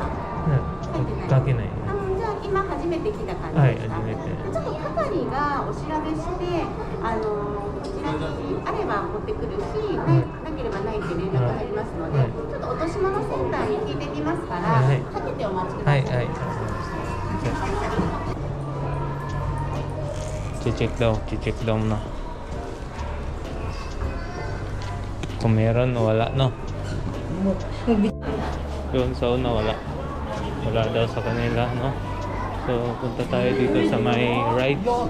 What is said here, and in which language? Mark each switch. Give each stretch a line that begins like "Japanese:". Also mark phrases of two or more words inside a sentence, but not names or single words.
Japanese: 書けない。じゃあ今初めて来た感はい、じですか？初めて。ちょっと係がお調べして、こちらにあれば持ってくるし、なければないって連絡入りますので、 島のセンターに聞いてきますから、はいかけてお待ちください。
Filipino: はいはい check daw na kung meron o wala no doon sa una wala daw sa kanila no so punta tayo dito sa may rides